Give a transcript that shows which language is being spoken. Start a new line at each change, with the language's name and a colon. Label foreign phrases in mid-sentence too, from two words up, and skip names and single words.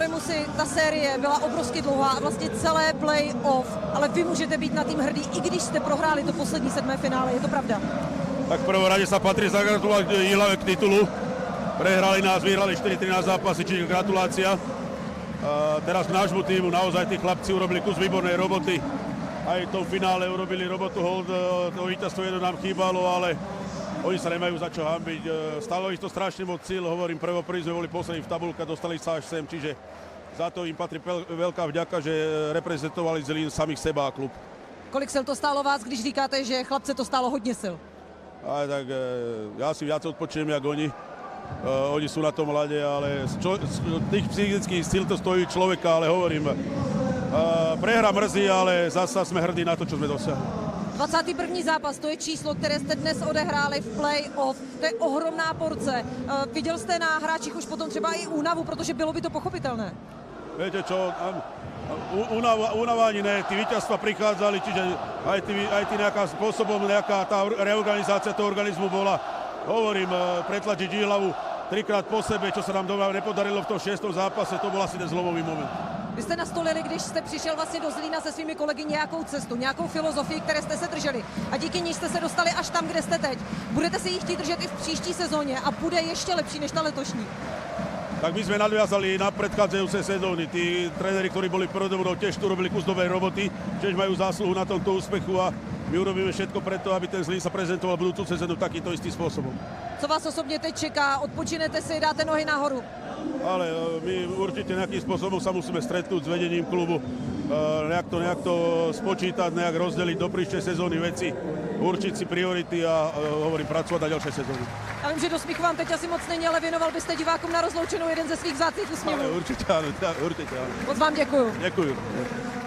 Czech: si ta série byla obrovsky dlouhá a vlastně celé play-off, ale vy můžete být na tým hrdý, i když jste prohráli to poslední 7. finále, je to pravda?
Slovak: Tak v prvom rade sa patrí zagratulovať k Jihlave k titulu. Prehrali nás, vyhrali 4-13 zápasy, čiže gratulácia. Teraz k nášmu týmu naozaj tí chlapci urobili kus výbornej roboty. Aj v tom finále urobili robotu, hold, to víťazstvo jedno nám chýbalo, ale oni sa nemajú za čo hanbiť. Stalo ich to strašne moc síl, hovorím, prvoprví sme boli poslední v tabulke, dostali sa až sem, čiže za to im patrí veľká vďaka, že reprezentovali Zlín samých seba a klub.
Czech: Kolik sil to stálo vás, když říkáte, že chlapce to stálo hodně sil?
Slovak: Aj tak ja si viac odpočujem, jak oni. Oni sú na tom ľade, ale z tých psychických síl to stojí človeka, ale hovorím, prehra mrzí, ale zasa sme hrdí na to, čo sme dosiahli.
Czech: 21. zápas, to je číslo, které jste dnes odehráli v play-off. To je ohromná porce. Viděl jste na hráčích už potom třeba i únavu, protože bylo by to pochopitelné.
Slovak: Viete čo, únava ani ne, tí víťazstva prichádzali, čiže aj tí nejaká spôsobom, nejaká tá reorganizácia toho organizmu bola. Hovorím, pretlačiť Jihlavu 3-krát po sebe, čo sa nám doma nepodarilo v tom 6. zápase, to bol asi ten zlomový moment.
Czech: Vy jste nastolili, když jste přišel vlastně do Zlína se svými kolegy nějakou cestu, nějakou filozofii, které jste se drželi a díky ní jste se dostali až tam, kde jste teď. Budete se jí chtít držet i v příští sezóně a bude ještě lepší než ta letošní?
Slovak: Tak my sme nadviazali na predchádzajúce sezóny. Tí tréneri, ktorí boli predo mnou, tiež tu robili kus dobrej roboty, tiež majú zásluhu na tomto úspechu a my urobíme všetko preto, aby ten Zlín sa prezentoval budúcu sezónu takýto istý spôsobom.
Czech: Co vás osobně teď čeká? Odpočinete si, dáte nohy nahoru?
Slovak: Ale my určite nejakým spôsobom sa musíme stretnúť s vedením klubu, nejak to spočítať, nejak rozdeliť do príštej sezóny veci, určiť si priority a hovorím, pracovať na ďalšej sezóny.
Czech: Já vím, že do smíchu vám teď asi moc není, ale věnoval byste divákům na rozloučenou jeden ze svých vzácných úsměvů.
Slovak: Určite áno, určite áno.
Czech: Moc vám děkuju.
Slovak: Ďakujem.